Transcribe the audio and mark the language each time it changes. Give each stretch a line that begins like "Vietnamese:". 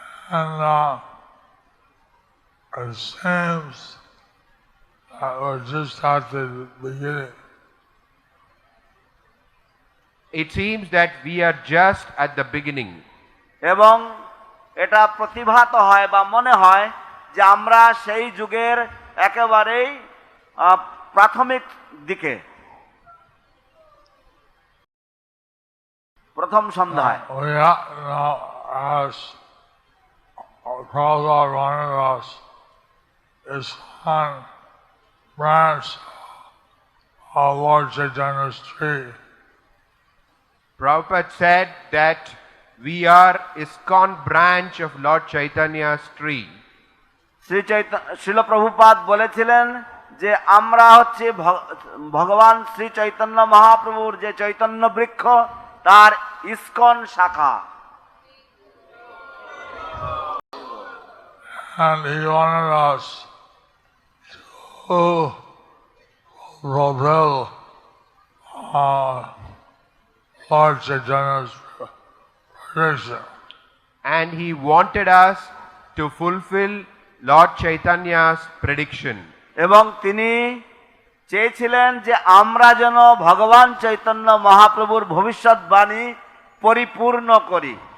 English: And it seems that we're just at the beginning. It seems that we are just at the beginning.
Bangla: এবং এটা প্রতিভাত হয় বা মনে হয় যে আমরা সেই যুগের একেবারেই প্রাথমিক দিকে, প্রথম সন্ধ্যায়।
English: We now as Prabhupada wanted us is on branch of Lord Chaitanya's tree. Prabhupada said that we are ISKCON branch of Lord Chaitanya's tree.
Bangla: শিল প্রভুপাদ বলেছিলেন যে আমরা হচ্ছে ভগবান শ্রী চৈতন্য মহাপ্রভুর যে চৈতন্য বৃক্ষ তার ইসকন শাখা।
English: And he wanted us to fulfill Lord Chaitanya's prediction. And he wanted us to fulfill Lord Chaitanya's prediction.
Bangla: এবং তিনি চেয়েছিলেন যে আমরা যেন ভগবান চৈতন্য মহাপ্রভুর ভবিষ্যৎবাণী পরিপূর্ণ করি।